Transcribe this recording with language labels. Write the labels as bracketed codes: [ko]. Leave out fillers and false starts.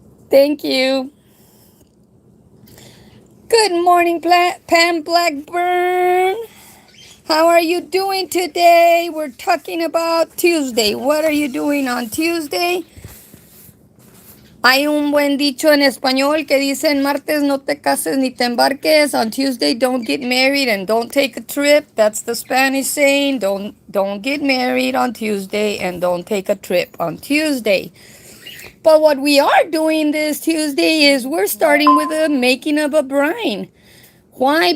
[en] Thank you. Good morning, Pam Blackburn. How are you doing today? We're talking about Tuesday. What are you doing on Tuesday? [es] Hay un buen dicho en español que dice en martes no te cases ni te embarques. [en] On Tuesday don't get married and don't take a trip. That's the Spanish saying. Don't get married on Tuesday and don't take a trip on Tuesday. But what we are doing this Tuesday is we're starting with the making of a brine. Why?